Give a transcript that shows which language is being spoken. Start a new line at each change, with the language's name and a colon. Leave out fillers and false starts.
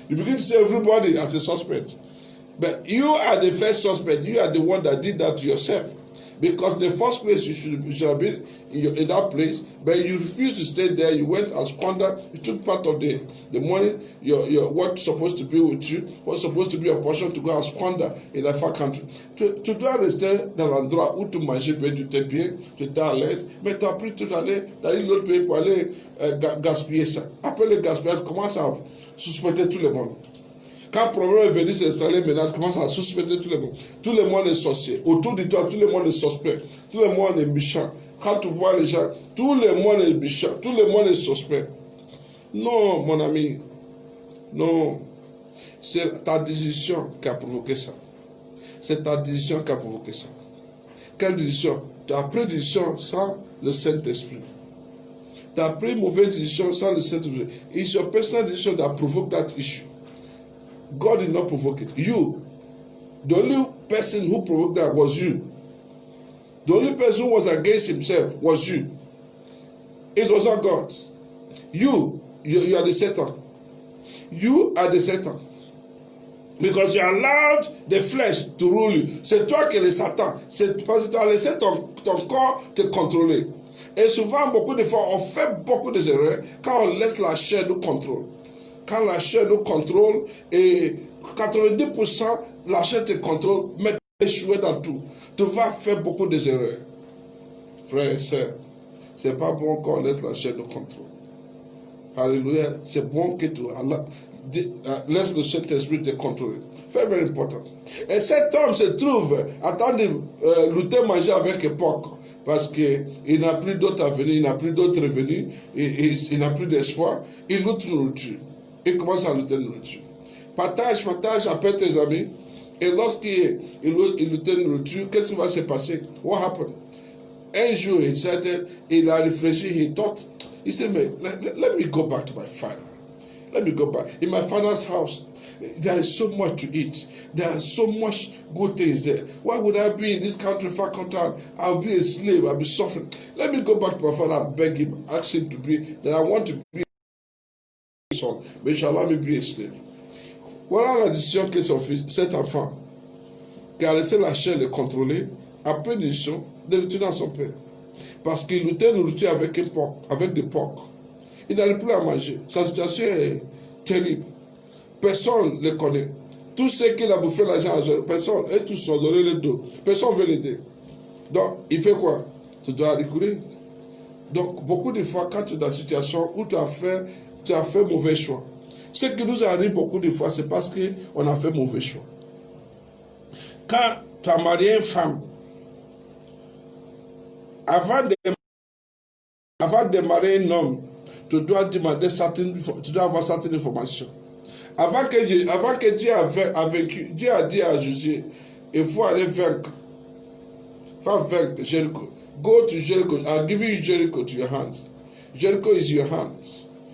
English: You begin to say everybody as a suspect. But you are the first suspect. You are the one that did that to yourself. Because in the first place, you should have been in that place, but you refused to stay there. You went and squandered. You took part of the money, what's supposed to be with you, what's supposed to be your portion to go and squander in a far country.
French: Tu dois rester dans l'endroit où tu manges bien, tu t'es bien, tu es à l'aise, mais tu as pris tout aller dans l'autre pays pour aller gaspiller ça. Après le gaspillage, tu commences à suspecter tout le monde. Quand le problème est venu s'installer, maintenant, tu commences à suspecter tout le monde. Tout le monde est sorcier. Autour de toi, tout le monde est suspect. Tout le monde est méchant. Quand tu vois les gens, tout le monde est méchant. Tout le monde est suspect. Non, mon ami. Non. C'est ta décision qui a provoqué ça. C'est ta décision qui a provoqué ça. Quelle décision? Tu as pris décision sans le Saint-Esprit. Tu as pris mauvaise décision sans le Saint-Esprit.
English: It's your personal decision that provoked that issue. God did not provoke it. You, the only person who provoked that was you. The only person who was against himself was you. It was not God. You are the Satan. You are the Satan. Because you allowed the flesh to rule you.
French: C'est toi qui es le Satan. C'est parce que tu as laissé ton corps te contrôler. Et souvent, beaucoup de fois, on fait beaucoup d'erreurs quand on laisse la chair nous contrôler. Quand la chair nous contrôle, et 90% la chair te contrôle, mais tu échoues dans tout. Tu vas faire beaucoup d'erreurs. Frères et sœurs, c'est pas bon qu'on laisse la chair nous contrôler. Alléluia. C'est bon que tu laisse le Saint-Esprit te contrôler.
English: Very, very important.
French: Et cet homme se trouve en train de lutter, manger avec époque. Parce qu'il n'a plus d'autre avenir, il n'a plus d'autre revenus, il n'a plus d'espoir. Il lutte nourriture. Il commence à lutter nourriture. Partage, appelle tes amis. Et lorsqu'il lutte nourriture, qu'est-ce qui va se passer?
English: What happened?
French: Un jour, il a réfléchi,
English: he thought, he said, let me go back to my father. Let me go back. In my father's house, there is so much to eat. There are so much good things there. Why would I be in this country, far country? I'll be a slave. I'll be suffering. Let me go back to my father and beg him, ask him to be, that I want to be a son, but shall allow me be a slave.
French: Voilà la décision que son fils, cet enfant, qui a laissé la chair le contrôler, a pris une décision de retourner à son père. Parce qu'il luttait avec des porcs. Il n'arrive plus à manger. Sa situation est terrible. Personne ne le connaît. Tous ceux qui l'ont bouffé l'argent, personne, et tous sont donné le dos. Personne ne veut l'aider. Donc, il fait quoi? Tu dois recourir. Donc, beaucoup de fois, quand tu es dans une situation où tu as fait mauvais choix, ce qui nous arrive beaucoup de fois, c'est parce qu'on a fait mauvais choix. Quand tu as marié une femme, avant de marier un homme, tu dois demander tu dois avoir certaines informations. Avant que Dieu a vaincu, Dieu a dit à Josué, il faut aller vaincre. Il faut vaincre Jericho.
English: Go to Jericho. I'll give you Jericho to your hands. Jericho is your hands.